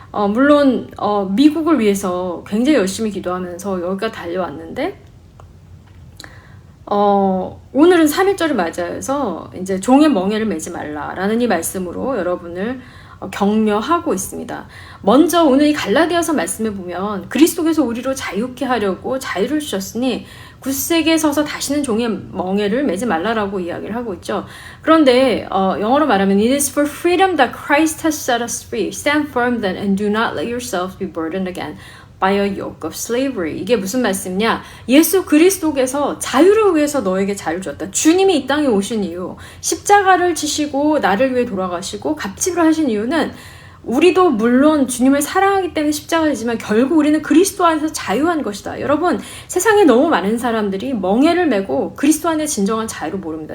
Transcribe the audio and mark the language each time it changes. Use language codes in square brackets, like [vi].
[ko] 물론 미국을 위해서 굉장히 열심히 기도하면서 여기가 달려왔는데 오늘은 3.1절을 맞이해서 이제 종의 멍에를 매지 말라라는 이 말씀으로 여러분을 격려하고 있습니다. 먼저 오늘 이 갈라디아서 말씀에 보면 그리스도께서 우리로 자유케 하려고 자유를 주셨으니 굳세게 서서 다시는 종의 멍에를 매지 말라라고 이야기를 하고 있죠. 그런데 영어로 말하면 [en] It is for freedom that Christ has set us free. Stand firm then and do not let yourselves be burdened again by a yoke of slavery. [ko] 이게 무슨 말씀이냐? 예수 그리스도께서 자유를 위해서 너에게 자유를 줬다. 주님이 이 땅에 오신 이유, 십자가를 지시고 나를 위해 돌아가시고 갑집을 하신 이유는 우리도 물론 주님을 사랑하기 때문에 십자가를 지지만 결국 우리는 그리스도 안에서 자유한 것이다. 여러분, 세상에 너무 많은 사람들이 멍에를 메고 그리스도 안에 진정한 자유를 모릅니다.